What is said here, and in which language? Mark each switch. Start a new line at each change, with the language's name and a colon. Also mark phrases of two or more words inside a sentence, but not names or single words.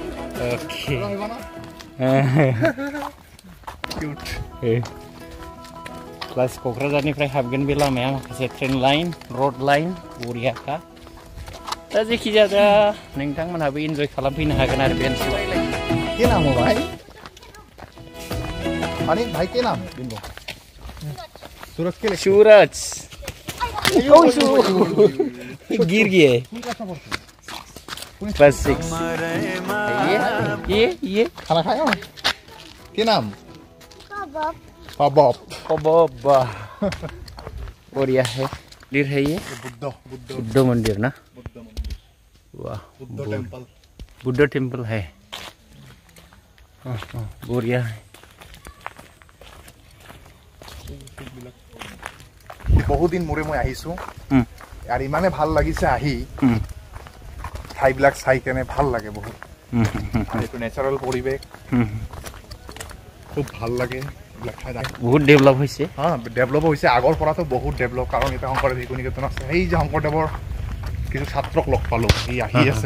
Bodo: प्लस क'क्राझारनिफ्राय हाबगोन बे लामाया माखासे ट्रेन लाइन, रोड लाइन बरियाखा। दा जेखिजाया नोंथांमोनहाबो इन्जय खालामफैनो हागोन आरो बे ओनसोलाव।
Hindi: के नाम हो भाई? अरे भाई के नाम? सूरज के लिए। सूरज गिर गए। क्लास 6। ये खाना खाया? के नाम? कबाब। बढ़िया है। मंदिर है ये? बुद्ध मंदिर ना? वाह, बुद्ध टेम्पल है। बढ़िया है।
Assamese: বহুত দিন মোৰে মই আহিছো यार, इमाने ভাল লাগিছে আহি। ঠাইবিলাক চাই কেনে ভাল লাগে বহুত। এইটো নেচাৰেল পৰিৱেশ খুব ভাল লাগে। বহুত ডেভেলপ হৈছে। ডেভেলপ হৈছে, আগৰ পৰা তো বহুত ডেভেলপ, কাৰণ এটা শংকৰদেৱ শিক্ষানিকেতন আছে। এই যে শংকৰদেৱৰ কিছু ছাত্ৰক লগ পালো, এই আহি আছে।